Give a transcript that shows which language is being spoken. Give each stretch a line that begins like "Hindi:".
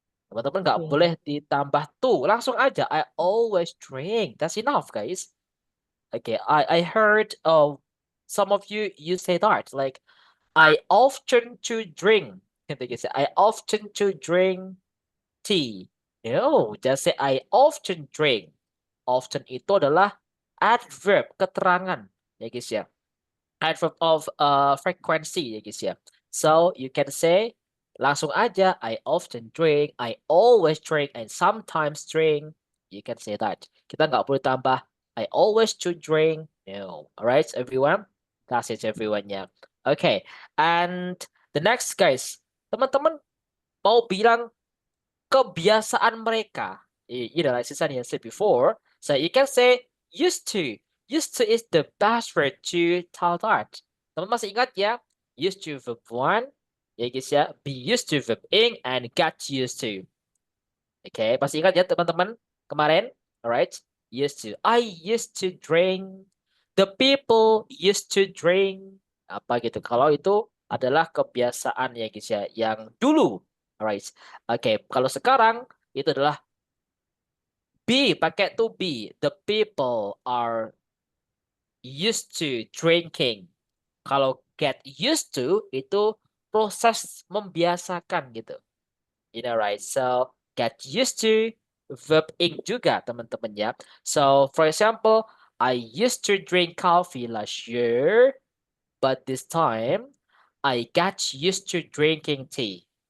Indonesian: Teman-teman nggak boleh ditambah to, langsung aja
English: I always drink. That's enough, guys. Okay, I heard some of you say that, like I often to drink. I often to drink tea. No, just say I often drink.
Indonesian: Often itu adalah adverb, keterangan, ya guys ya.
English: Adverb of frequency,
Indonesian: ya guys ya.
English: So you can say
Indonesian: langsung aja
English: I often drink, I always drink, and sometimes drink. You can say that.
Indonesian: Kita nggak perlu tambah
English: I always to drink. No. Alright, everyone. That's it, everyone. Yeah. Okay. And the next, guys,
Indonesian: teman-teman mau bilang kebiasaan mereka.
English: You know, like Susanna said before. So you can say used to. Used to is the best word to tell that.
Indonesian: Teman masih ingat ya?
English: Used to verb 1,
Indonesian: Ya guys ya,
English: be used to verb ing and got used to.
Indonesian: Oke, masih ingat ya teman-teman kemarin?
English: Alright, used to. I used to drink. The people used to drink.
Indonesian: Apa gitu. Kalau itu adalah kebiasaan ya guys ya, yang dulu. Alright. Oke, kalau sekarang itu adalah be, pakai to be.
English: The people are used to drinking.
Indonesian: Kalau get used to itu proses membiasakan gitu.
English: You know, right? So get used to verb ing
Indonesian: juga teman-teman ya.
English: So for example, I used to drink coffee last year, but this time I got used to drinking tea.